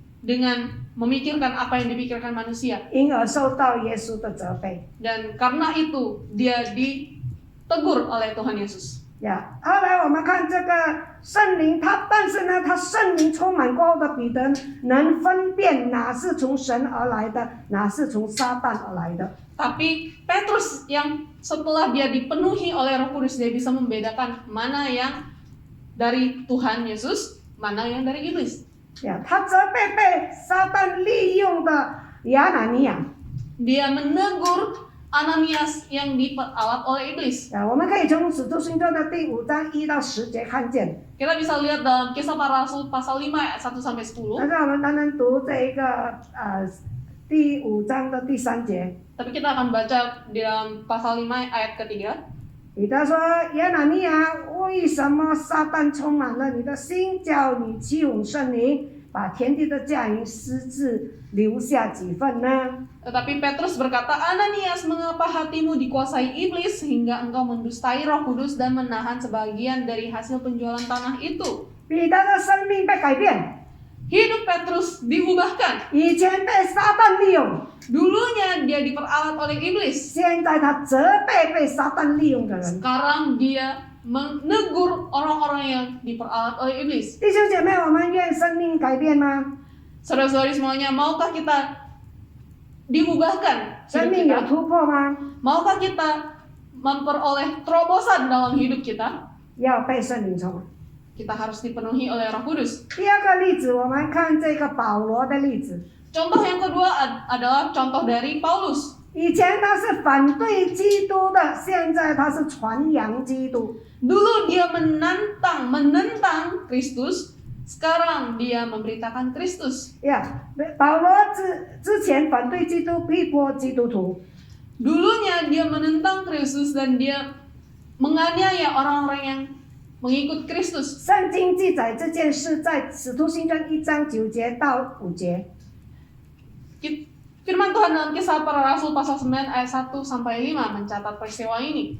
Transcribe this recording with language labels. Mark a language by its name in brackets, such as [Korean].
[Indonesian] dengan memikirkan apa yang dipikirkan manusia. [Chinese] 因而受到耶稣的责备。 [Indonesian] Dan karena itu dia ditegur oleh Tuhan Yesus. [Chinese] 后来我们看这个圣灵，但是呢，他圣灵充满过后的彼得能分辨哪是从神而来的，哪是从撒旦而来的。 [Indonesian] Tapi Petrus yang setelah dia dipenuhi oleh Roh Kudus, dia bisa membedakan mana yang dari Tuhan Yesus, mana yang dari iblis. [Chinese] 他责备被撒旦利用的亚拿尼亚。 [Indonesian] Dia menegur Ananias yang diperalat oleh iblis. [Chinese] 我们可以从使徒行传的第5章1到10节看见。 [Indonesian] Kita bisa lihat dalam Kisah Para Rasul pasal 5 ayat 1 sampai 10. [Chinese] 但是我们单单读这一个第5章的第3节。 [Indonesian] Tapi kita akan baca di dalam pasal 5 ayat ketiga. [Chinese] 彼得说：“亚拿尼亚，为什么撒旦充满了你的心，叫你欺哄圣灵，把田地的价银私自留下几份呢？” [Indonesian] Tetapi Petrus berkata, Ananias, mengapa hatimu dikuasai iblis sehingga engkau mendustai Roh Kudus dan menahan sebagian dari hasil penjualan tanah itu? [Chinese] 彼得的生命被改变， [Indonesian] Hidup Petrus diubahkan. [Chinese] 以前被撒旦利用， [Indonesian] Dulunya dia diperalat oleh iblis. [Chinese] 现在他责备被撒旦利用的人。 [Indonesian] Sekarang dia menegur orang-orang yang diperalat oleh iblis. [Chinese] 弟兄姐妹，我们愿生命改变吗？ [Indonesian] Saudara-saudari semuanya, maukah kita diubahkan [Chinese] 生 [Indonesian] hidup [Chinese] 命有 [Indonesian] kita? [Chinese] 突破吗？ [Indonesian] Maukah kita memperoleh terobosan dalam hidup kita? [Chinese] 要被圣灵充满。 [Indonesian] Kita harus dipenuhi oleh Roh Kudus. [Chinese] 第二个例子，我们看这个保罗的例子。 [Indonesian] Contoh yang kedua adalah contoh dari Paulus. [Chinese] 以前他是反对基督的，现在他是传扬基督。 [Indonesian] Dulu dia menentang Kristus, sekarang dia memberitakan Kristus. [Chinese] 呀，保罗之前反对基督，逼迫基督徒。 [Indonesian] Dulunya dia menentang Kristus dan dia menganiaya orang-orang yang mengikut Kristus. [Chinese] 圣经记载这件事在使徒行传1章9节到5节。 [Indonesian] Firman Tuhan dalam Kisah Para Rasul pasal 9 ayat 1 sampai 5 mencatat peristiwa ini.